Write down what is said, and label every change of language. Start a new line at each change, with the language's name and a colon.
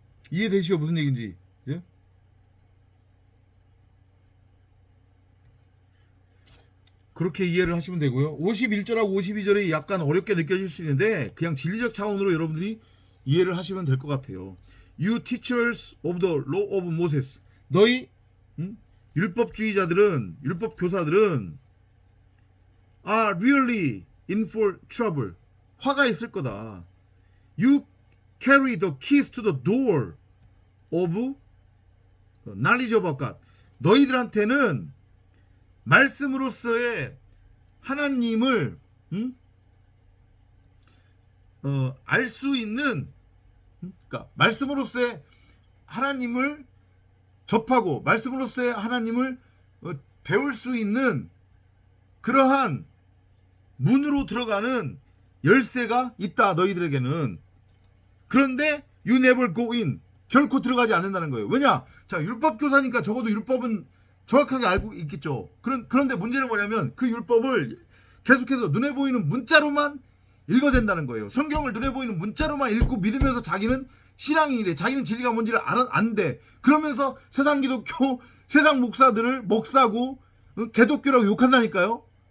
Korean: 이해되시죠? 무슨 얘기인지. 예? 그렇게 이해를 하시면 되고요. 51절하고 52절이 약간 어렵게 느껴질 수 있는데 그냥 진리적 차원으로 여러분들이 이해를 하시면 될 것 같아요.
English: You teachers of the law of Moses.
Korean: 너희 율법주의자들은, 율법 교사들은
English: are really in for trouble.
Korean: 화가 있을 거다.
English: You carry the keys to the door of knowledge of God.
Korean: 너희들한테는 말씀으로서의 하나님을 알 수 있는, 그러니까 말씀으로서의 하나님을 접하고 말씀으로서의 하나님을 배울 수 있는 그러한 문으로 들어가는 열쇠가 있다. 너희들에게는. 그런데
English: you never go in.
Korean: 결코 들어가지 않는다는 거예요. 왜냐? 자, 율법 교사니까 적어도 율법은 정확하게 알고 있겠죠. 그런데 문제는 뭐냐면 그 율법을 계속해서 눈에 보이는 문자로만 읽어댄다는 거예요. 성경을 눈에 보이는 문자로만 읽고 믿으면서 자기는 신앙인이래. 자기는 진리가 뭔지를 안돼. 그러면서 세상 기독교, 세상 목사들을 먹사고 개독교라고 욕한다니까요.